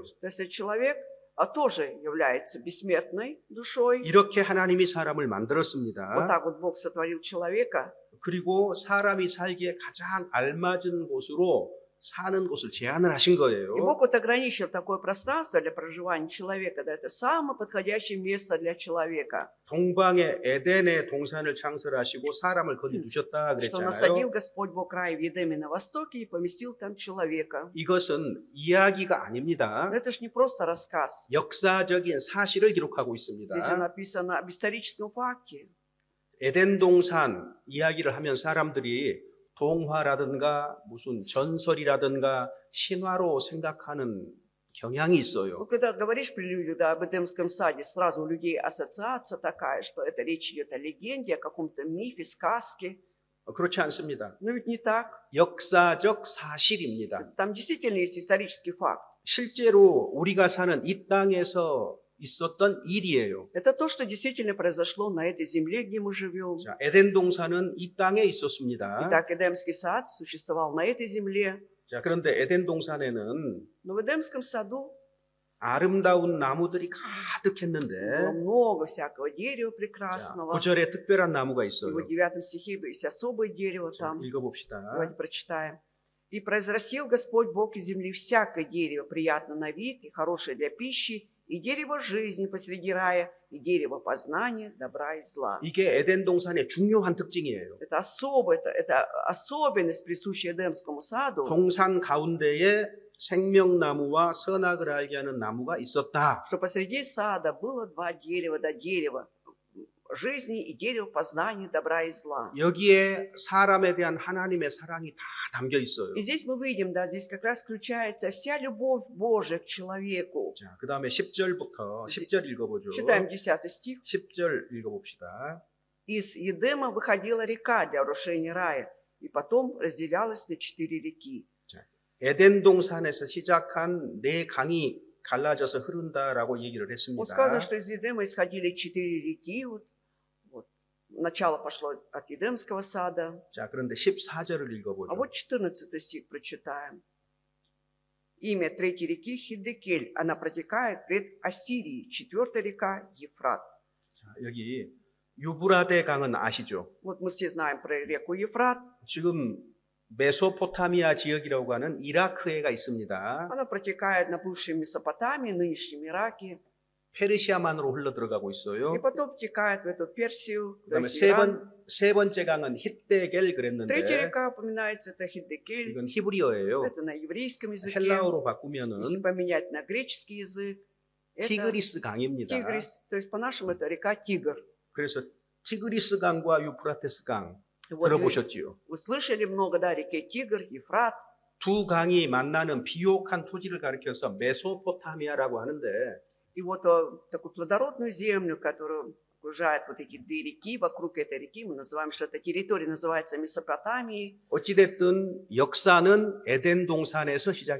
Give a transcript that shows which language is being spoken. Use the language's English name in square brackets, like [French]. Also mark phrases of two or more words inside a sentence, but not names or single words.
[Russian] то есть человек тоже является бессмертной душой. [Korean] 이렇게 하나님이 사람을 [Russian] Вот [Korean] 만들었습니다. [Russian] так вот Бог сотворил человека. [Korean] 그리고 사람이 살기에 가장 알맞은 곳으로 사는 곳을 제안을 하신 [Russian] И [Korean] 거예요. [Russian] Бог вот ограничил такое пространство для проживания человека. Да, это самое подходящее место для человека. [Korean] 동방의 에덴의 동산을 창설하시고 사람을 거기 두셨다 [Russian] Что [Korean] 그랬잖아요. [Russian] насадил Господь Бог рай в Едеме на востоке и поместил там человека. [Korean] 이것은 이야기가 [Russian] Но [Korean] 아닙니다. [Russian] это ж не просто рассказ. [Korean] 역사적인 사실을 기록하고 있습니다. [Russian] Здесь написано об историческом факте. [Korean] 에덴 동산 이야기를 하면 사람들이 동화라든가 무슨 전설이라든가 신화로 생각하는 경향이 [Russian] Ну, [Korean] 있어요. [Russian] когда говоришь при людях, да, об Эдемском саде, сразу у людей ассоциация такая, что это речь идет о легенде, о каком-то мифе, сказке. [Korean] 그렇지 않습니다. [Russian] Но ведь не так. [Korean] 역사적 사실입니다. [Russian] Там действительно есть исторический факт. [Korean] 실제로 우리가 사는 이 땅에서 있었던 일이에요. [Russian] Это то, что действительно произошло на этой земле, где мы живем. [Korean] 자, 에덴 동산은 이 땅에 있었습니다. [Russian] Итак, Эдемский сад существовал на этой земле. [Korean] 자, 그런데 에덴 동산에는 [Russian] Но в Эдемском саду [Korean] 아름다운 나무들이 [Russian] было [Korean] 가득했는데 [Russian] много всякого дерева [Korean] 자, [Russian] прекрасного. [Korean] 9절에 특별한 나무가 [Russian] И [Korean] 있어요. [Russian] в 9 стихе есть особое дерево [Korean] 자, [Russian] там. [Korean] 읽어봅시다. [Russian] Давайте прочитаем. «И произрастил Господь Бог из земли всякое дерево, приятно на вид и хорошее для пищи, и дерево жизни посреди рая, и дерево познания добра и зла». [Korean] 이게 에덴 동산의 중요한 특징이에요. [Russian] Это особенность, присущая Эдемскому саду, [Korean] 동산 가운데에 생명나무와 선악을 알게 하는 나무가 있었다. [Russian] что посреди сада было два дерева, да, дерево жизни и дерево познания добра и зла. [Korean] 여기에 사람에 대한 하나님의 사랑이 다 담겨 있어요. [Russian] И здесь мы видим, да, здесь как раз включается вся любовь Божия к человеку. [Korean] 자, 그 다음에 10절부터 10절 읽어보죠. [Russian] Читаем 10 стих. [Korean] 10절 읽어봅시다. [Russian] Из Едема выходила река для орушения рая, и потом разделялась на 4 реки. [Korean] 에덴 동산에서 시작한 네 강이 갈라져서 흐른다라고 얘기를 [Russian] Вот [Korean] 했습니다. [Russian] сказано, что из Едема исходили 4 реки. Вот. Начало пошло от Едемского сада. [Korean] 자, 그런데 14절을 [Russian] А [Korean] 읽어보죠. [Russian] вот 14 стих прочитаем. Имя третьей реки Хиддекель. Она протекает пред Ассирией. 4-я река Ефрат. [Korean] 자, 여기 유브라데 강은 아시죠? [Russian] Вот мы все знаем про реку Ефрат. [Korean] 지금 메소포타미아 지역이라고 하는 이라크해가 있습니다. [Russian] Она протекает на бывшей Месопотамии, нынешнем Ираке. [Korean] 페르시아만으로 흘러 들어가고 [Russian] И [Korean] 있어요. [Russian] потом втекает в эту Персию, то [Korean] 그다음에 [Russian] есть Иран. [Korean] 세 번째 강은 히데겔 [Russian] Третья [Korean] 그랬는데 [Russian] река упоминается, это Хиддекель. [Korean] 이건 히브리어예요. [Russian] Это на еврейском языке. [Korean] 헬라어로 [Russian] Если [Korean] 바꾸면은 [Russian] поменять на греческий язык, это [Korean] 티그리스 강입니다. [Russian] Тигрис. То есть по-нашему это река Тигр. [Korean] 그래서 티그리스 강과 유프라테스 강 [Russian] Вот вы, [Korean] 들어보셨지요? [Russian] вы слышали много, да, реке Тигр, Ефрат. [Korean] 두 강이 만나는 비옥한 토지를 가리켜서 메소포타미아라고 하는데 [Russian] И вот такую плодородную землю, которую окружают вот эти две реки, вокруг этой реки, мы называем, что эта территория называется Месопотамией. [Korean] 어찌됐든 역사는 에덴 동산에서 시작이